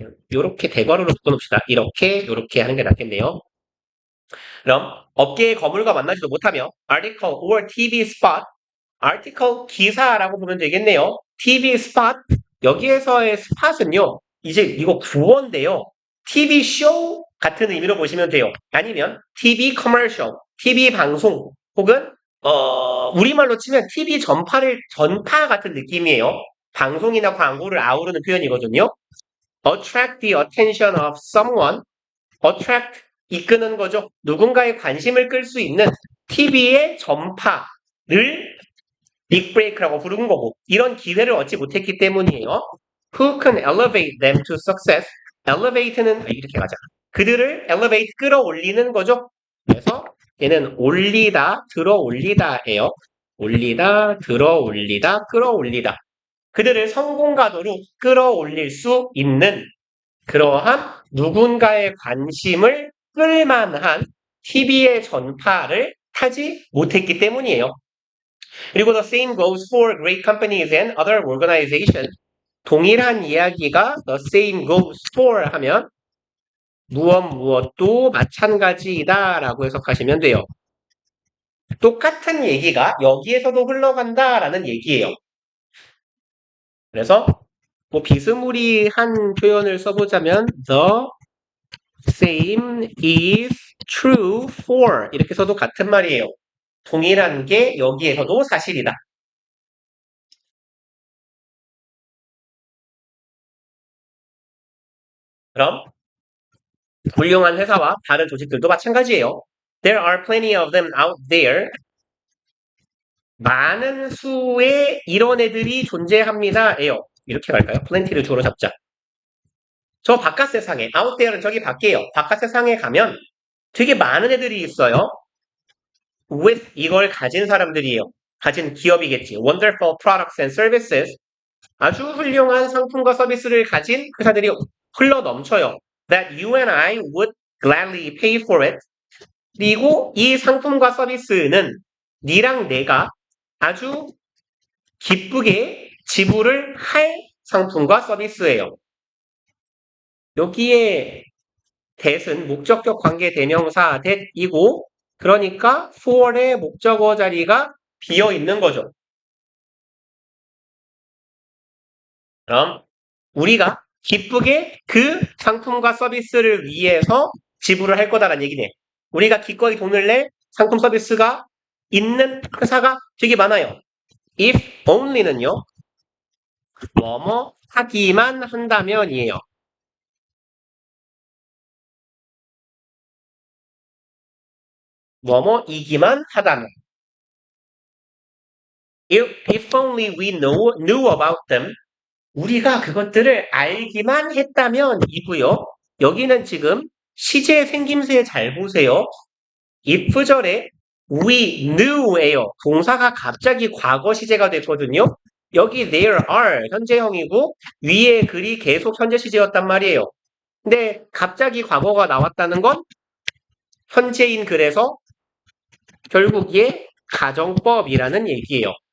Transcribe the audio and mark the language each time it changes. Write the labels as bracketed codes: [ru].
[ko] 이렇게 대괄호로 묶어놓읍시다. 이렇게 하는 게 낫겠네요. 그럼 업계의 거물과 만나지도 못하며 [en] article or TV spot, [ko] article 기사라고 보면 되겠네요. TV spot, 여기에서의 spot은요. 이제 이거 구어인데요. TV 쇼 같은 의미로 보시면 돼요. 아니면 TV commercial, TV 방송 혹은 우리말로 치면 TV 전파 같은 느낌이에요. 방송이나 광고를 아우르는 표현이거든요. [en] attract the attention of someone, [ko] attract 이끄는 거죠. 누군가의 관심을 끌 수 있는 TV의 전파를 빅브레이크라고 부르는 거고 이런 기회를 얻지 못했기 때문이에요. [en] Who can elevate them to success? [ko] elevate는 이렇게 가자. 그들을 elevate 끌어올리는 거죠. 그래서 얘는 올리다, 들어올리다예요. 올리다, 들어올리다, 끌어올리다. 그들을 성공가도로 끌어올릴 수 있는 그러한 누군가의 관심을 끌만한 TV의 전파를 타지 못했기 때문이에요. 그리고 [en] the same goes for great companies and other organizations. [ko] 동일한 이야기가 [en] the same goes for [ko] 하면 무엇도 마찬가지이다 라고 해석하시면 돼요. 똑같은 얘기가 여기에서도 흘러간다라는 얘기예요. 그래서 뭐 비스무리한 표현을 써보자면 [en] the same is true for [ko] 이렇게 써도 같은 말이에요. 동일한 게 여기에서도 사실이다. 그럼 훌륭한 회사와 다른 조직들도 마찬가지예요. [en] There are plenty of them out there. [ko] 많은 수의 이런 애들이 존재합니다예요. 이렇게 갈까요? plenty를 주어로 잡자. 저 바깥 세상에, out there는 저기 밖에요. 바깥 세상에 가면 되게 많은 애들이 있어요. with 이걸 가진 사람들이에요. 가진 기업이겠지. [en] wonderful products and services. [ko] 아주 훌륭한 상품과 서비스를 가진 회사들이 흘러 넘쳐요. [en] That you and I would gladly pay for it. [ko] 그리고 이 상품과 서비스는 니랑 내가 아주 기쁘게 지불을 할 상품과 서비스예요. 여기에 that은 목적격 관계 대명사 that이고 그러니까 for의 목적어 자리가 비어 있는 거죠. 그럼 우리가 기쁘게 그 상품과 서비스를 위해서 지불을 할 거다라는 얘기네. 우리가 기꺼이 돈을 낼 상품 서비스가 있는 회사가 되게 많아요. if only는요. 뭐뭐 하기만 한다면이에요. 뭐뭐이기만 하다면. [en] If only we knew about them. [ko] 우리가 그것들을 알기만 했다면이고요. 여기는 지금 시제 생김새 잘 보세요. if절에 we knew예요. 동사가 갑자기 과거 시제가 됐거든요. 여기 there are 현재형이고 위에 글이 계속 현재 시제였단 말이에요. 근데 갑자기 과거가 나왔다는 건 현재인 글에서 결국 얘 가정법이라는 얘기예요.